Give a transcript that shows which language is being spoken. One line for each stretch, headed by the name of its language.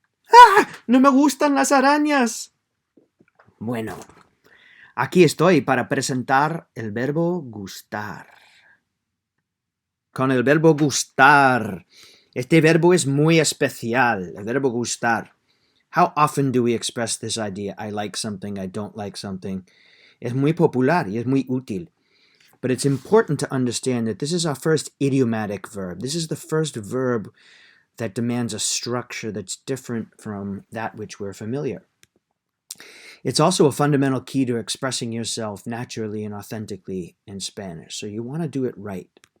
Spanish: ¡Ah! ¡No me gustan las arañas! Bueno, aquí estoy para presentar el verbo gustar. Con el verbo gustar. Este verbo es muy especial, el verbo gustar.
English: How often do we express this idea? I like something, I don't like something.
Spanish: Es muy popular y es muy útil.
English: But it's important to understand that this is our first idiomatic verb. This is the first verb that demands a structure that's different from that which we're familiar. It's also a fundamental key to expressing yourself naturally and authentically in Spanish, so you want to do it right.